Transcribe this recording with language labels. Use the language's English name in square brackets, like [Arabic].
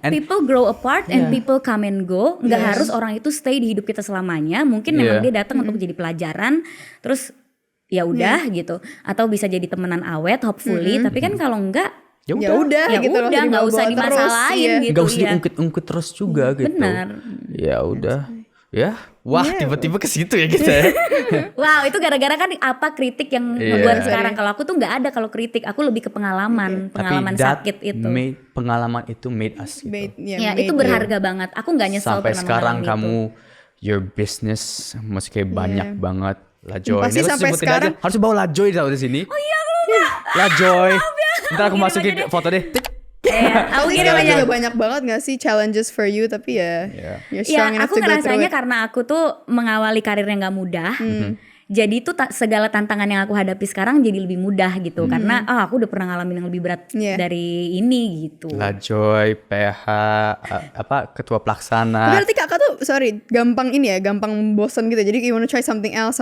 [English] And people grow apart and people come and go. [Indonesian] Nggak harus orang itu stay di hidup kita selamanya. Mungkin memang dia datang untuk jadi pelajaran, terus ya udah gitu. Atau bisa jadi temenan awet, hopefully. Tapi kan kalau enggak, ya udah gitu loh, nggak usah dimasalahin gitu. Nggak usah diungkit-ungkit terus juga gitu. Benar. Ya udah. Ya, wah tiba-tiba ke situ ya kita. Wow, itu gara-gara kan apa kritik yang ngebuat sekarang. Kalau aku tuh nggak ada kalau kritik, aku lebih ke pengalaman sakit itu. Pengalaman itu [English] made us [Indonesian] gitu. Itu berharga banget. Aku nggak nyesel sampai sekarang kamu [English] your business [Indonesian] masih kayak banyak banget. Lajoy. Pasti sampai sekarang harus bawa Lajoy di sini. Oh iya, aku lupa. Lajoy. Ntar aku masukin foto deh. Aku kira banyak banget gak sih [English] challenges for you, [Indonesian] tapi [English] you're strong enough to go through it. [Indonesian] Aku ngerasanya karena aku tuh mengawali karir yang gak mudah. Jadi tuh segala tantangan yang aku hadapi sekarang jadi lebih mudah gitu. Karena aku udah pernah ngalamin yang lebih berat dari ini gitu. Lajoy, PH, ketua pelaksana. Berarti kakak tuh gampang bosan gitu. Jadi [English] you wanna try something else.